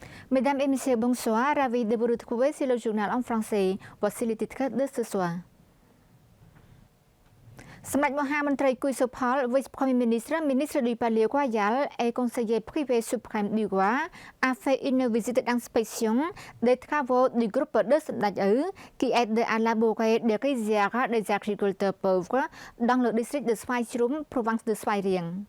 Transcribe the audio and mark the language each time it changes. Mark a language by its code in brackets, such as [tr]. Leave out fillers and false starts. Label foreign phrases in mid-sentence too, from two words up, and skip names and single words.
[fr] Mesdames et messieurs, bonsoir. Ravi de vous retrouver sur le journal en français. Voici les titres de ce soir. សម្ដេចមហាមន្ត្រីគុយសុផល Vice-Premier ministre du Palais Royal et conseiller privé suprême du roi a fait une visite d'inspection des travaux du groupe de Sandaj qui aide à élaborer des rizières des agriculteurs pauvres dans le district de Svay Chrum, province de Svay Rieng.